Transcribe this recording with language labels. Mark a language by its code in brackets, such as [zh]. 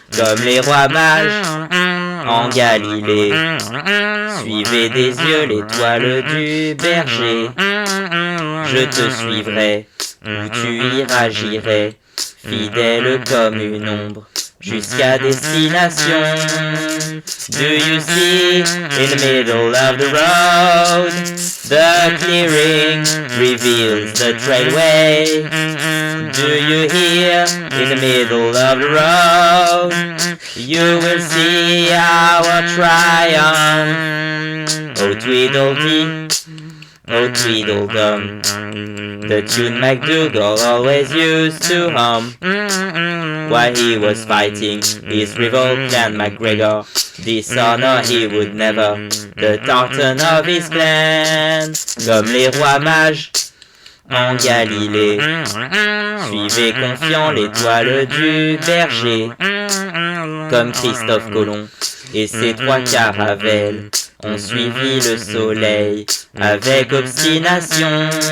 [fr] Comme les rois mages en Galilée, suivez des yeux l'étoile du berger. Je te suivrai, où tu iras j'irai, fidèle comme une ombre, jusqu'à destination. [en] Do you see, in the middle of the road, the clearing reveals the trailway? Do you hear, in the middle of the road, you will see our triumph. Oh Tweedledee, oh Tweedledum, the tune MacDougall always used to hum while he was fighting his rival Clan MacGregor. Dishonor he would never, the tartan of his clan. [fr] Comme les rois mages en Galilée, suivez confiant l'étoile du berger. Comme Christophe Colomb et ses 3 caravelles ont suivi le soleil avec obstination.